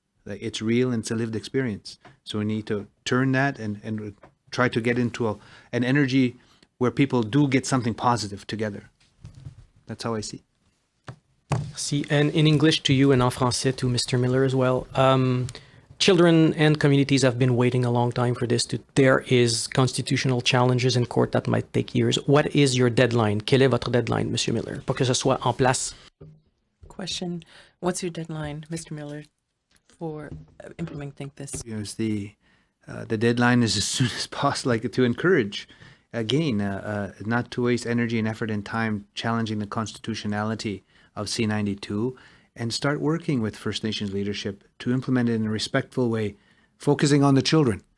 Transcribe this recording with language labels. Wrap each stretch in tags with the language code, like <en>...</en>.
<en>It's real and it's a lived experience. So we need to turn that and try to get into an energy where people do get something positive together. That's how I see. See, and in English to you and</en> <fr>en français</fr> <en>to Mr. Miller as well. Children and communities have been waiting a long time for this. There is constitutional challenges in court that might take years. What is your deadline?</en> <fr>Quel est votre deadline, Monsieur Miller, pour que ce soit en place?</fr> <en>Question: what's your deadline, Mr. Miller, for implementing this? It was the The deadline is as soon as possible, like to encourage, again, not to waste energy and effort and time challenging the constitutionality of C-92 and start working with First Nations leadership to implement it in a respectful way, focusing on the children.</en>